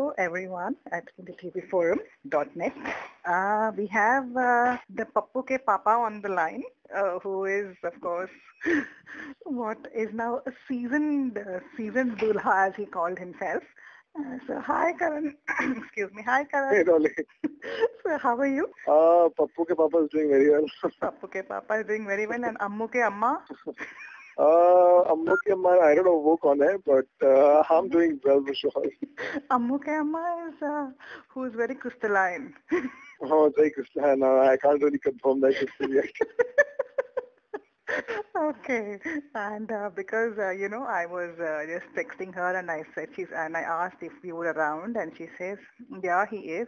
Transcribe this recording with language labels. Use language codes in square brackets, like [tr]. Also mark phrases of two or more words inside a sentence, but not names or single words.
[en] everyone at indietvforum.net. We have the Pappu ke Papa on the line, who is, of course, what is now a seasoned dulha, as he called himself. So, hi, Karan. Excuse me. Hi, Karan. Hey, Dolly. So, how are you? Pappu ke Papa is doing very well. Pappu ke Papa is doing very well, and Ammu ke Amma? Ammu ki Amma, I don't know [hi] वो कौन है, [en] but I'm doing well for sure. Ammu ke Amma is who is very crystalline. Oh, it's very crystalline. I can't really confirm that crystal yet. Okay, and because I was just texting her, and I asked if you were around, and she says, yeah, he is.